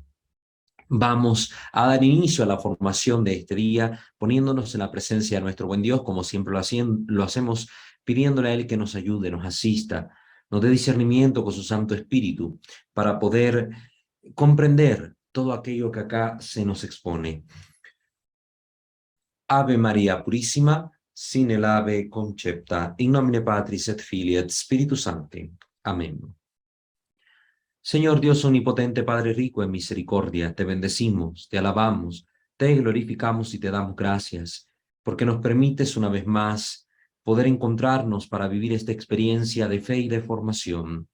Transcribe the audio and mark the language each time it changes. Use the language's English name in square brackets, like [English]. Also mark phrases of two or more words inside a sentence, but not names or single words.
[Spanish] Vamos a dar inicio a la formación de este día, poniéndonos en la presencia de nuestro buen Dios, como siempre lo hacemos, pidiéndole a Él que nos ayude, nos asista, nos dé discernimiento con su Santo Espíritu, para poder comprender todo aquello que acá se nos expone. Ave María Purísima, sin el ave concepta, [Latin] in nomine Patris et Filii et Spiritus Sancti. [Spanish] Amén. Señor Dios omnipotente, Padre rico en misericordia, te bendecimos, te alabamos, te glorificamos y te damos gracias, porque nos permites una vez más poder encontrarnos para vivir esta experiencia de fe y de formación.